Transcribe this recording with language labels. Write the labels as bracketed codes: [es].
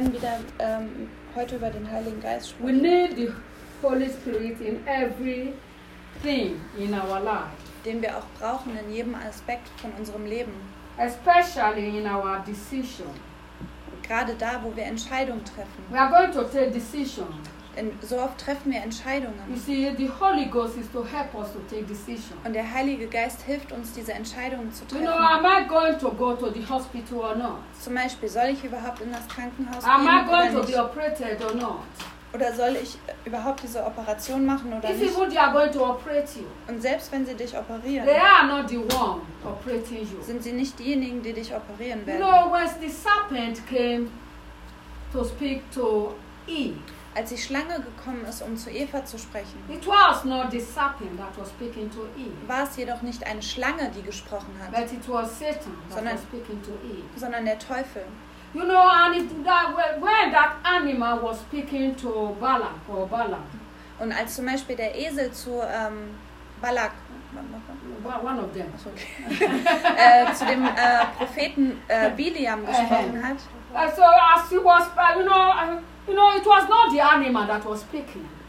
[de] wieder heute über den Heiligen Geist sprechen. [en] We need the Holy Spirit in everything in our life. [de] Den wir auch brauchen in jedem Aspekt von unserem Leben. [en] Especially in our decision. [de] Gerade da, wo wir Entscheidungen treffen. [en] We are going to take decisions. [de] Denn so oft treffen wir Entscheidungen. [en] You see, the Holy Ghost is to help us to take decisions. [de] Und der Heilige Geist hilft uns, diese Entscheidungen zu treffen. [en] You know, am I going to go to the hospital or not? [de] Zum Beispiel, soll ich überhaupt in das Krankenhaus gehen oder nicht? [en] Am I going to be operated or not? [de] Oder soll ich überhaupt diese Operation machen oder nicht? [en] Who they are going to operate you. [de] Und selbst wenn sie dich operieren, [en] they are not the one operating you. [de] Sind sie nicht diejenigen, die dich operieren werden. [en] You know, when the serpent came to speak to Eve, [de] als die Schlange gekommen ist, um zu Eva zu sprechen, [en] it was not the serpent that was speaking to Eve. [de] War es jedoch nicht eine Schlange, die gesprochen hat, [en] but it was Satan that [de] sondern, [en] was speaking to Eve. [de] Sondern der Teufel. [en] You know, and it, that, when that animal was speaking to Balak or Balaam. [de] Und als zum Beispiel der Esel zu Balak, [en] one of them, [de] zu dem Propheten Biliam gesprochen hat. [en] So as he was, you know, it was not the animal that was speaking.